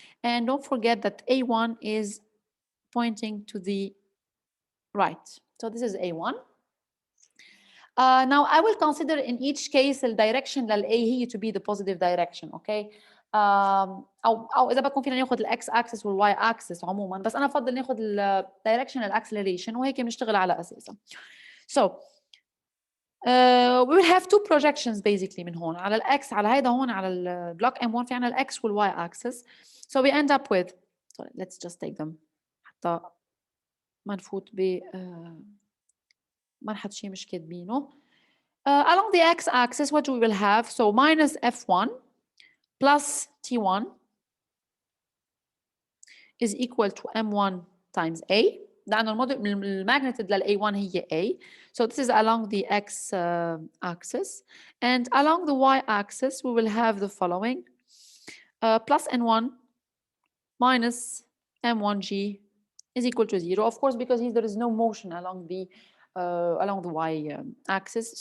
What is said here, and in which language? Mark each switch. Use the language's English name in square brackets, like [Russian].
[English] And don't forget that A1 is pointing to the right. So this is A1. Now I will consider in each case the direction للA هي to be the positive direction, okay? [Arabic] أو إذا بدكم فينا ناخذ الX axis والY axis عموما، بس أنا بفضل ناخذ directional acceleration وهيك بنشتغل على أساسها. [English] So we will have two projections basically [Arabic] من هون على الX على هيدا هون على البلوك [English] M1 في عنا الX والY axis. So we end up with, so let's just take them [Arabic] حتى ما نفوت ب ما نحط شيء مش كاتبينه. [English] Along the x-axis, what we will have? So minus F1 plus T1 is equal to M1 times A. [Arabic] لأنه الماgnitude لل A1 هي A. [English] So this is along the X axis. And along the Y axis, we will have the following. Plus N1 minus M1G is equal to 0. Of course, because there is no motion along the Y axis.